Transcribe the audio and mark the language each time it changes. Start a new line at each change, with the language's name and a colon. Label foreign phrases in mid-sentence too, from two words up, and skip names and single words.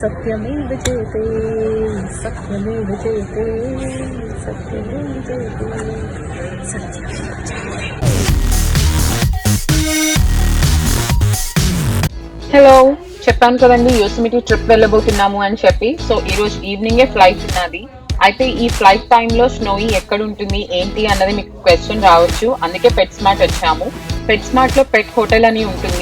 Sanskrit: सत्यमेव जयते सत्यमेव जयते सत्यमेव जयते सत्यमेव जयते।
Telugu: హలో, చెప్పాను కదండి యోసెమిటీ ట్రిప్ వెళ్ళబోతున్నాము అని చెప్పి. సో ఈ రోజు ఈవినింగే ఫ్లైట్ ఉన్నది. అయితే ఈ ఫ్లైట్ టైంలో స్నోయి ఎక్కడ ఉంటుంది ఏంటి అన్నది మీకు క్వశ్చన్ రావచ్చు. అందుకే పెట్ స్మార్ట్ వచ్చాము. పెట్ స్మార్ట్ లో
English: pet hotel
Telugu: అని ఉంటుంది.